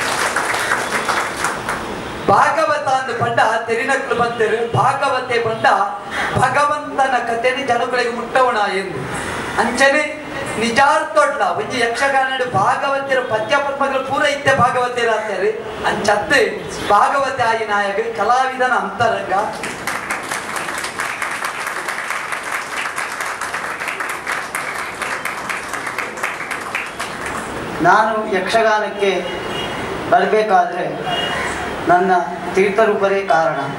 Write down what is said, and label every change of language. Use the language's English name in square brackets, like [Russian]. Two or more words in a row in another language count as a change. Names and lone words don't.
[Tulu] ಭಾಗವತ ಅಂದು ಪಂಡ ತೆರಿನಕ್ಲು ಬಂದರು ಭಾಗವತೆ ಪಂಡ ಭಗವಂತನ ಕಥೆನ ಜನಗಳಿಗೆ ಮುಟ್ಟವಣ ಎಂದು ಅಂಚನೆ ನಿಜಾರ್ಥೊಡ್ಲ ಒಂಜಿ ಯಕ್ಷಗಾನ ಭಾಗವತಿರ ಪದ್ಯ ಪದ್ಮಗಳು ಪೂರ ಇತ್ತೆ ಭಾಗವತಿರ ಅಂತಾರೆ ಅಂಚತ್ತೆ ಭಾಗವತೆ ಆಯಿ ನಾಯಕ ಕಲಾವಿದನ ಅಂತರಂಗ [Kannada] ನಾನು ಯಕ್ಷಗಾನಕ್ಕೆ ಬರಬೇಕಾದ್ರೆ ನನ್ನ ತೀರ್ಥರೂಪರೇ ಕಾರಣ.